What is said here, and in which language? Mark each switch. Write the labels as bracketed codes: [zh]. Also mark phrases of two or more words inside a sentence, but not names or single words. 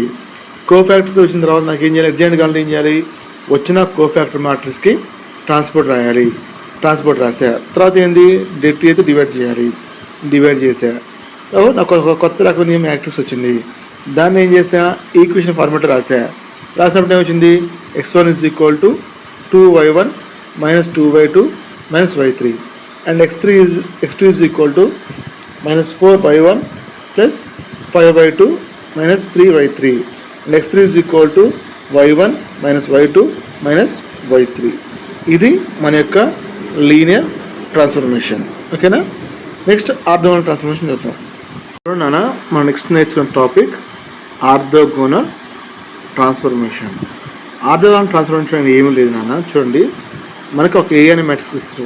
[te] కోఫ్యాక్టర్స్ వచ్చిన తర్వాత నాకు ఏం చేయాలి, ఎడ్జెంట్ కావాలంటే ఏం చేయాలి, వచ్చిన [en] cofactor matrix [te] ట్రాన్స్పోర్ట్ రాయాలి. ట్రాన్స్పోర్ట్ రాసా. తర్వాత ఏంది, డెట్ అయితే డివైడ్ చేసా. నాకు ఒక కొత్త రకమైన మ్యాట్రిక్స్ వచ్చింది. దాన్ని ఏం చేసా, [en] equation format [te] రాసినప్పుడు ఏమొచ్చింది, [en] x1 = 2y1 - 2y2 - y3 and x2 = -4y1 + 5y2 - 3y3 and x3 = y1 - y2 - y3. [te] ఇది మన యొక్క [en] linear transformation. [te] ఓకేనా. [en] next orthogonal transformation [te] చూద్దాం. నాన్న మనం నెక్స్ట్ నేర్చుకున్న [en] topic orthogonal transformation. orthogonal transformation [te] అనేది ఏమీ లేదు నాన్న. చూడండి, మనకి ఒక ఏ అనే మ్యాట్రిక్స్ ఇస్తారు.